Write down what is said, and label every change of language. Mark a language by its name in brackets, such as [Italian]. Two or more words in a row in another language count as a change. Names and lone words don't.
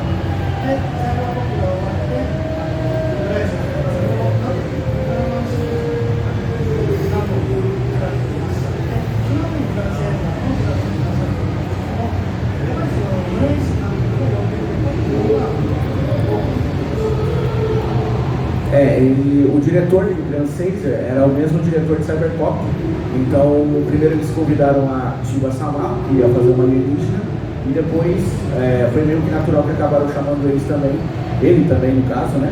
[Japanese] で、サイバーコップが終わって村石監督がそれを監督にドラマして何本か使っていました。で、その後にグランセイザーの作品を作っていましたけども、やっぱりその村石監督を呼んでくれたっていうのは多くの [Portuguese] o diretor de Grand Caesar era o mesmo diretor de Cyberpunk, então primeiro eles convidaram a Chiba Sama, que ia fazer uma alienígena, e depois foi meio que natural que acabaram chamando eles também, ele também no caso, né?